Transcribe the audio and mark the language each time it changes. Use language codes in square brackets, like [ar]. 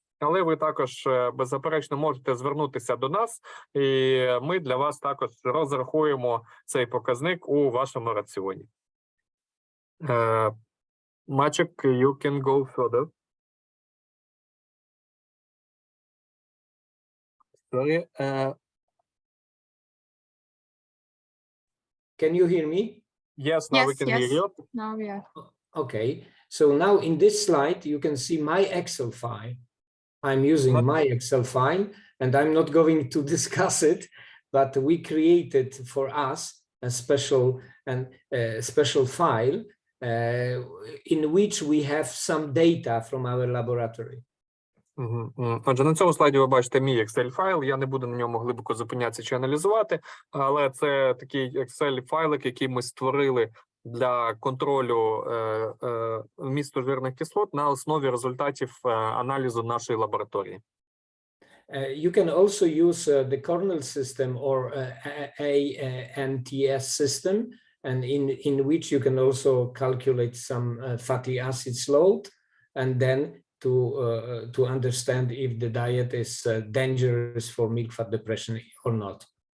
[uk] Але ви також, беззаперечно, можете звернутися до нас, і ми для вас також розрахуємо цей показник у вашому раціоні. [en] Мачик, you can go further. Sorry. Can you hear me? Yes, now we can hear you. Now we are. Okay, so now in this slide, you can see my Excel file. I'm using my Excel file, and I'm not going to discuss it, but we created for us a special file in which we have some data from our laboratory. [uk] Отже, на цьому слайді ви бачите мій Excel-файл, я не буду на ньому глибоко зупинятися чи аналізувати, але це такий Excel-файлик, який ми створили для контролю вмісту жирних кислот на основі результатів аналізу нашої лабораторії. [en] You can also use the kernel system or ANTS system, and in which you can also calculate some fatty acids load, and then to understand if the diet is dangerous for milk fat depression or not.